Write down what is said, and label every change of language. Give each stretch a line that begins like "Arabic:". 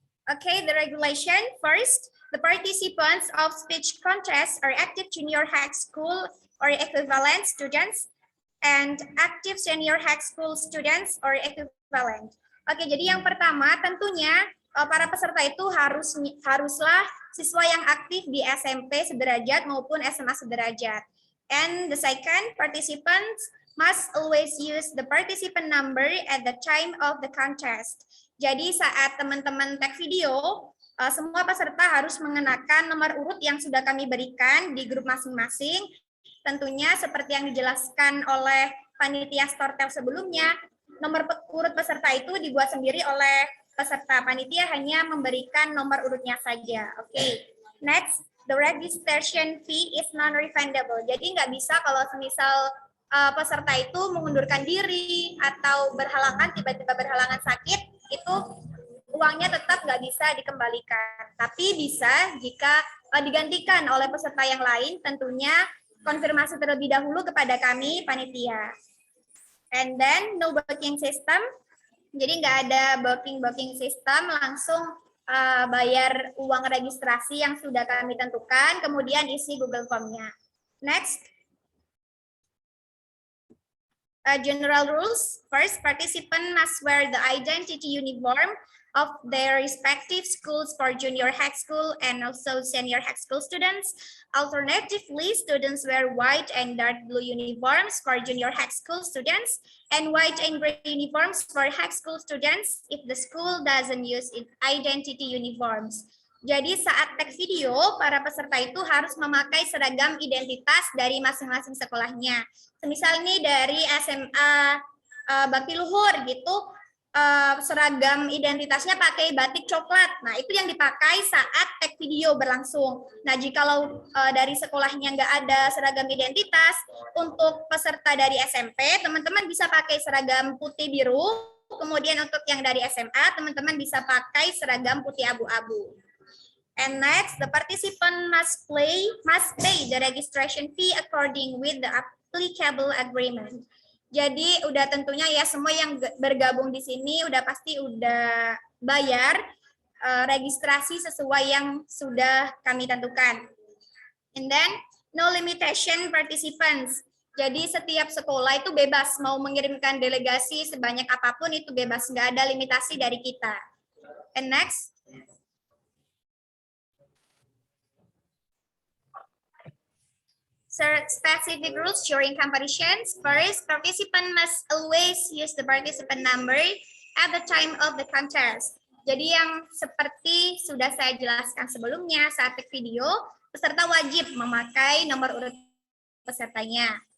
English: Okay, the regulation first. The participants of speech contest are active junior high school or equivalent students and active senior high school students or equivalent.
Indonesian: Oke, jadi yang pertama tentunya para peserta itu haruslah siswa yang aktif di SMP sederajat maupun SMA sederajat.
English: And the second, participants must always use the participant number at the time of the contest.
Indonesian: Jadi saat teman-teman tag video, semua peserta harus mengenakan nomor urut yang sudah kami berikan di grup masing-masing. Tentunya seperti yang dijelaskan oleh panitia Stortel sebelumnya, nomor urut peserta itu dibuat sendiri oleh peserta. Panitia hanya memberikan nomor urutnya saja. Oke,
English: next, the registration fee is non-refundable.
Indonesian: Jadi nggak bisa kalau semisal peserta itu mengundurkan diri atau tiba-tiba berhalangan sakit, itu uangnya tetap nggak bisa dikembalikan. Tapi bisa jika digantikan oleh peserta yang lain, tentunya konfirmasi terlebih dahulu kepada kami, panitia.
English: And then, no booking system.
Indonesian: Jadi nggak ada booking system, langsung bayar uang registrasi yang sudah kami tentukan, kemudian isi Google Form-nya.
English: Next. General rules. First, participant must wear the identity uniform of their respective schools for junior high school and also senior high school students. Alternatively, students wear white and dark blue uniforms for junior high school students and white and gray uniforms for high school students if the school doesn't use identity uniforms.
Indonesian: Jadi saat tag video, para peserta itu harus memakai seragam identitas dari masing-masing sekolahnya. Semisal ini dari SMA Bakti Luhur gitu, seragam identitasnya pakai batik coklat. Nah, itu yang dipakai saat tag video berlangsung. Nah, jikalau dari sekolahnya nggak ada seragam identitas, untuk peserta dari SMP, teman-teman bisa pakai seragam putih biru. Kemudian untuk yang dari SMA, teman-teman bisa pakai seragam putih abu-abu.
English: And next, the participant must pay the registration fee according with the applicable agreement.
Indonesian: Jadi udah tentunya ya semua yang bergabung di sini udah pasti udah bayar registrasi sesuai yang sudah kami tentukan.
English: And then no limitation participants.
Indonesian: Jadi setiap sekolah itu bebas mau mengirimkan delegasi sebanyak apapun itu bebas, nggak ada limitasi dari kita.
English: And next. Specific rules during competitions. First, participant must always use the participant number at the time of the contest.
Indonesian: Jadi yang seperti sudah saya jelaskan sebelumnya saat take video, peserta wajib memakai nomor urut pesertanya.